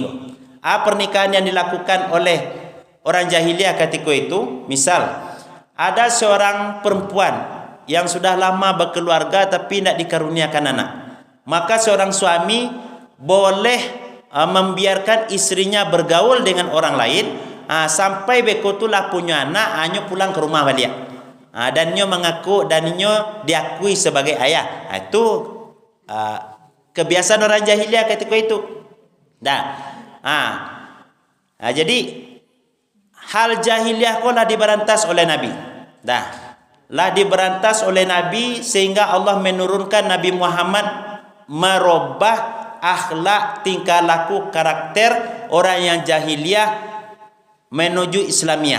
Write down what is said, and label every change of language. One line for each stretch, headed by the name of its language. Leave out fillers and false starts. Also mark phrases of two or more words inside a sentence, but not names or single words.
Indonesian: Pernikahan yang dilakukan oleh orang jahiliyah ketika itu, misal ada seorang perempuan yang sudah lama berkeluarga tapi tidak dikaruniakan anak, maka seorang suami boleh membiarkan istrinya bergaul dengan orang lain sampai
Minangkabau: beko tu lah
Indonesian: punya anak, nyo pulang ke rumah balik. Dan nyo mengaku dan nyo diakui sebagai ayah. Itu kebiasaan orang jahiliah ketika itu. Jadi hal jahiliah ko lah diberantas oleh Nabi. Lah diberantas oleh Nabi sehingga Allah menurunkan Nabi Muhammad merubah akhlak, tingkah laku, karakter orang yang jahiliah menuju Islamiah.